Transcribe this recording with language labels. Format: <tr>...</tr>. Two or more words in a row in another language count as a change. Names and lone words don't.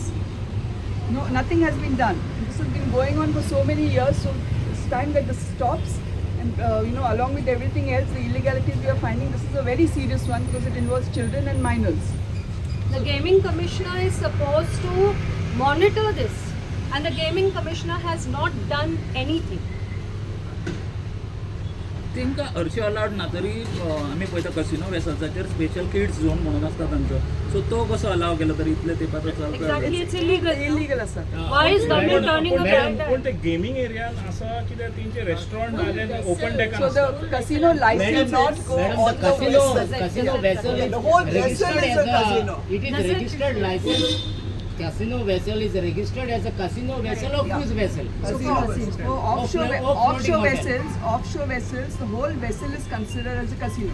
<en>No, nothing has been done. This has been going on for so many years, so it's time that this stops. And along with everything else, the illegalities we are finding, this is a very serious one because it involves children and minors. The Gaming Commissioner is supposed to monitor this, and the Gaming Commissioner has not done anything.</en> <kok>तेंकां हरशीं अलावड ना तरी आमी पळयता कसिनो वेसल्साचेर</kok> <en>special kids zone</en> <kok>म्हणून आसता तांचो, सो तो कसो अलाव केलो तरी इतले तेंपाचो चलता.</kok> <en>Exactly, it's illegal.</en> <kok>Illegal आसा.</kok> <en>Why is government turning a blind eye?</en> <kok>पण ते गेमिंग एरियान आसा कित्याक तेंचे रेस्टॉरंट नाल्यार</kok> <en>open deckan So the casino license not go on the casino vessel The whole vessel is a casino. It is registered license. Casino vessel is registered as a casino vessel or cruise vessel. So offshore vessels, the whole vessel is considered as a casino.</en>